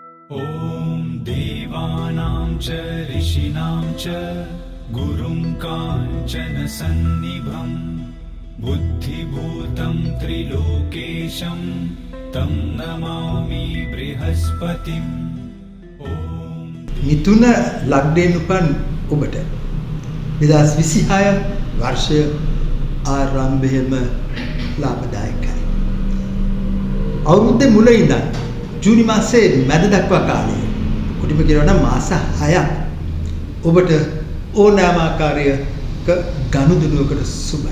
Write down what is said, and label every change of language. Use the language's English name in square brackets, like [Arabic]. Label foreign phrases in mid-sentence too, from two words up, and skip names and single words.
[Sanskrit] ॐ देवानां च ऋषीणां च गुरुं काञ्चनसन्निभं बुद्धिभूतं त्रिलोकेशं तं नमामि बृहस्पतिम्. [Sinhala] මිථුන ලග්නයෙන් උපන් ඔබට 2026 වර්ෂය ආරම්භයේම ලාභදායකයි. අවුරුද්දේ මුල ඉඳන් ජූනි මාසයේ මැද දක්වා කාලය කොටිම කියනවා නම් මාස 6ක් ඔබට ඕනෑම ආකාරයක ගනුදෙනුවකට සුබයි.